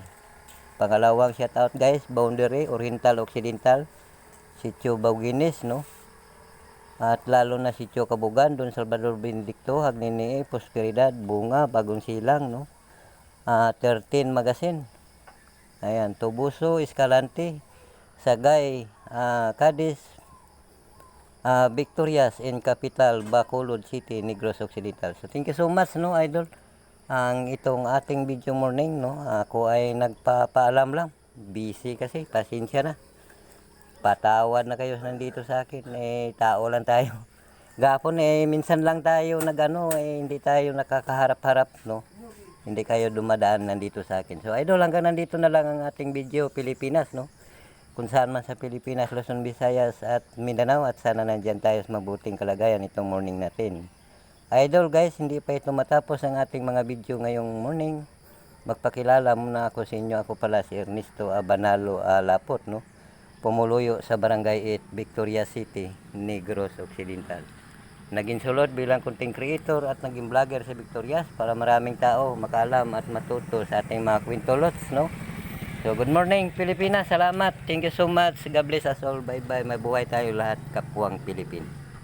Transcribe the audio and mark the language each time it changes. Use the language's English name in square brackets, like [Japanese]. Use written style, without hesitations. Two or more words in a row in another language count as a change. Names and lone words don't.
[Filipino] Pangalawang shout out, guys, Boundary Oriental Occidental, Sitio Bauginis, no, at lalo na Sitio Kabugan, Don Salvador Benedicto, Hagnini, Prosperidad, Bunga, Bagong Silang, no, 13 Magasin. Ayan, Tubuso, Escalante, Sagay, Cadiz, Victorias, in Capital, Bacolod City, Negros Occidental. [English] So, thank you so much, no, [Filipino] idol. Ang itong ating [English] video morning, [Filipino] no, ako ay nagpapaalam lang. Busy kasi, pasensya na. Patawad na kayo nandito sa akin. Tao lang tayo. Gapon, minsan lang tayo hindi tayo nakakaharap-harap, no. Hindi kayo dumadaan nandito sa akin. So, idol, hanggang nandito na lang ang ating video, Pilipinas, no? Kung saan man sa Pilipinas, Luzon, Visayas at Mindanao, at sana nandyan tayo sa mabuting kalagayan itong morning natin. Idol, guys, hindi pa ito matapos ang ating mga video ngayong morning. Magpakilala muna ako sa inyo. Ako pala si Ernesto Abanalo Lapot, no? Pumuluyo sa Barangay 8, Victoria City, Negros Occidental. Naging sulod bilang [English] content creator [Filipino] at naging vlogger sa Victorias para maraming tao makaalam at matuto sa ating mga kwento, Lots, no? [English] So, good morning, [Filipino] Pilipinas. Salamat. [English] Thank you so much. God bless us all. Bye-bye. [Filipino] Mabuhay tayo lahat, kapwang Pilipino.